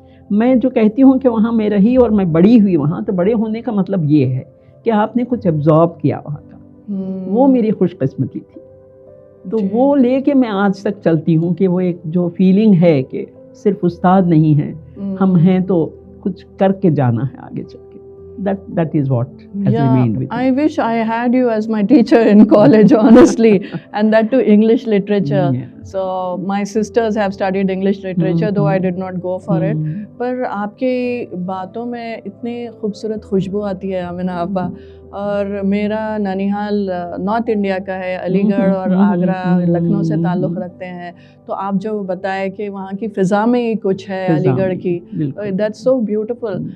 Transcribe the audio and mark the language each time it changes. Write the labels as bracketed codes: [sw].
[ur] میں جو کہتی ہوں کہ وہاں میں رہی اور میں بڑی ہوئی وہاں، تو بڑے ہونے کا مطلب یہ ہے کہ آپ نے کچھ ایبزارب کیا وہاں کا. وہ میری خوش قسمتی تھی. تو وہ لے کے میں آج تک چلتی ہوں کہ وہ ایک جو فیلنگ ہے کہ صرف استاد نہیں ہیں، ہم ہیں تو کچھ کر کے جانا ہے آگے چل کے. [en] That is what has remained with me. I wish I had you as my teacher in college, honestly, and that too English literature. So my sisters have studied English literature, though I did not go for it. [ur] پر آپ کی باتوں میں اتنی خوبصورت خوشبو آتی ہے آمنہ آپا. اور میرا ننیحال نارتھ انڈیا کا ہے، علی گڑھ اور آگرہ لکھنؤ سے تعلق رکھتے ہیں. تو آپ جو بتائے کہ وہاں کی فضا میں ہی کچھ ہے علی گڑھ کی، دیٹس سو بیوٹیفل.